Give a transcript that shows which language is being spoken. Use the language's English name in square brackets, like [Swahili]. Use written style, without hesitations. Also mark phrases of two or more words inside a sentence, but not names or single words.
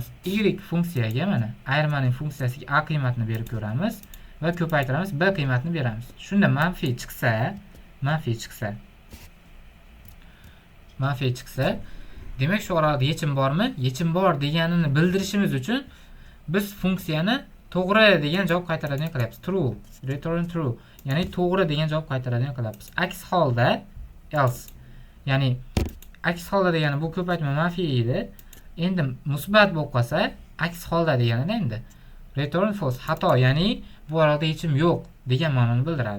[Uzbek] Y funksiyaga mana ayirmaning funksiyasiga a qiymatini berib ko'ramiz va ko'paytiramiz, b qiymatini beramiz. Shunda manfiy chiqsa Demak, shu oralig'ida yechim bormi? Yechim bor deganini bildirishimiz uchun biz funksiyani to'g'ri degan javob qaytaradigan qilyapmiz. [English] True, return true. [Uzbek] Ya'ni to'g'ri degan javob qaytaradigan qilyapmiz. Aks holda else. Ya'ni aks holda degani bu ko'paytma manfiy edi. Endi musbat bo'lib qolsa, aks holda deganida endi [English] return false, [Uzbek] xato, ya'ni bu oralig'ida yechim yo'q degan ma'noni bildiradi.